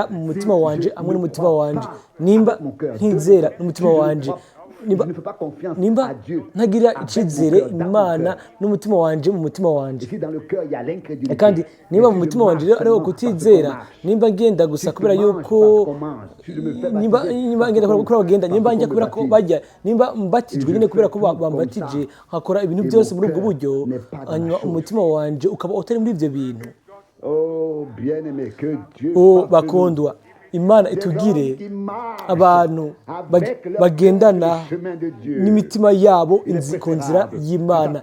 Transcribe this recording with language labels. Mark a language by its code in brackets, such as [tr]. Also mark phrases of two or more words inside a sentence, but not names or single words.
[rn] mu mutima wanje hamwe n'umutima wanje, nimba ntizera n'umutima wanje, nimba ntagira icyizere Imana n'umutima wanje mu mutima wanje, kandi nimba mu mutima wanje ariho kutizera, nimba ngenda gusa kubera yuko nimba ngenda kubera ko bagenda, nimba njya kubera ko bajya, nimba mbatijwe nyine kubera ko bambatije, nkakora ibintu byose muri ubwo buryo, hanyuma umutima wanje ukaba utari muri ibyo bintu. Bakundwa, Imana itugire abantu bagendana n'imitima yabo ku nzira y'Imana.